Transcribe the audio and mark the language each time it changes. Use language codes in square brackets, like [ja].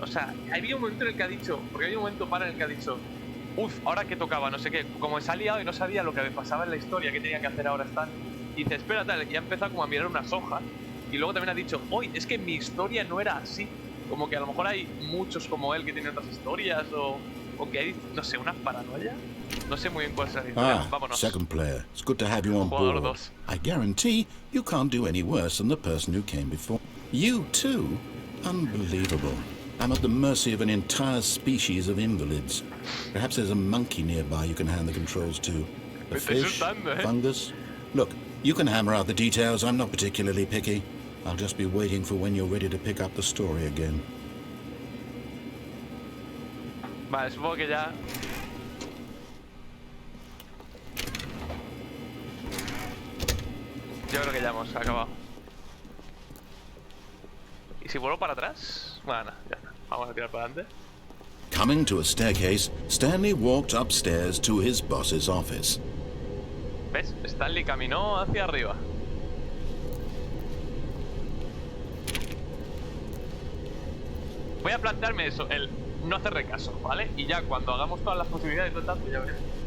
[es] O sea, había un momento en el que ha dicho, porque había un momento en el que ha dicho, ahora que tocaba, no sé qué, como se ha liado y no sabía lo que pasaba en la historia, qué tenía que hacer ahora Stan. Y dice, espera, tal, y ha empezado como a mirar unas hojas. Y luego también ha dicho, es que mi historia no era así. Como que a lo mejor hay muchos como él que tienen otras historias o que hay, no sé, una paranoia. No sé muy bien cuál es la historia. Vámonos. [en] Second player. It's good to have you on board. I guarantee you can't do any worse than the person who came before. You too? Unbelievable. I'm at the mercy of an entire species of invalids. Perhaps there's a monkey nearby you can hand the controls to. A fish? Fungus? Look, you can hammer out the details. I'm not particularly picky. I'll just be waiting for when you're ready to pick up the story again. [es] Vale, supongo que ya... Yo creo que ya hemos acabado. ¿Y si vuelvo para atrás? Bueno, ya está. Vamos a tirar para adelante. [en] Coming to a staircase, Stanley walked upstairs to his boss's office. [es] ¿Ves? Stanley caminó hacia arriba. Voy a plantearme eso, el no hacerle caso, ¿vale? Y ya cuando hagamos todas las posibilidades y todo tanto, ya veremos.